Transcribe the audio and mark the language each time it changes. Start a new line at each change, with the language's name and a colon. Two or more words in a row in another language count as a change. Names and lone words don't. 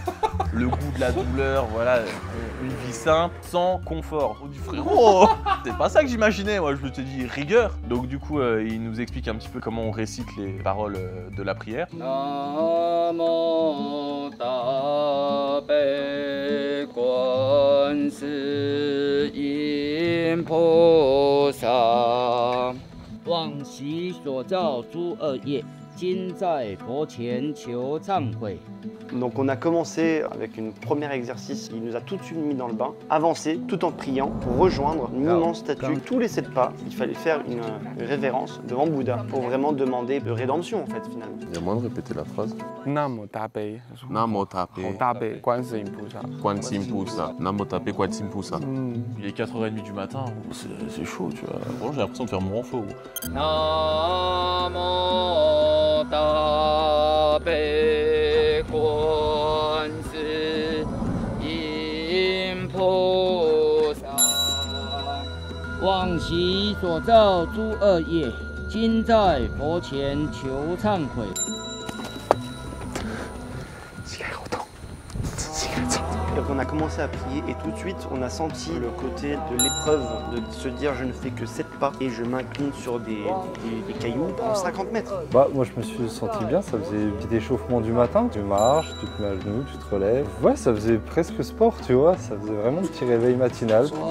French: Le goût de la douleur, voilà, une vie simple, sans confort. On dit frérot, c'est pas ça que j'imaginais, moi je me suis dit rigueur. Donc du coup il nous explique un petit peu comment on récite les paroles de la prière.
Chinese: 南无大悲观世音菩萨 往昔所造诸恶业，今在佛前求忏悔。
French: Donc on a commencé avec une première exercice, il nous a tout de suite mis dans le bain, avancer tout en priant pour rejoindre une immense statue. Tous les 7 pas, il fallait faire une révérence devant Bouddha pour vraiment demander de rédemption en fait finalement. Il y a moyen de répéter la phrase.
Chinese: 南无大悲. 南无大悲. Tabe, 观世音菩萨. 观世音菩萨. 南无大悲观世音菩萨.
French: Il est 4h30 du matin, c'est chaud tu vois. Bon, j'ai l'impression de faire mon renfort.
Chinese: 南无大悲观世音菩萨 往昔所造诸恶业，今在佛前求忏悔。
French: Et on a commencé à prier et tout de suite on a senti le côté de l'épreuve, de se dire je ne fais que 7 pas et je m'incline sur des cailloux en 50 mètres. Bah moi je me suis senti bien, ça faisait un petit échauffement du matin. Tu marches, tu te mets à genoux, tu te relèves. Ouais, ça faisait presque sport, tu vois, ça faisait vraiment un petit réveil matinal.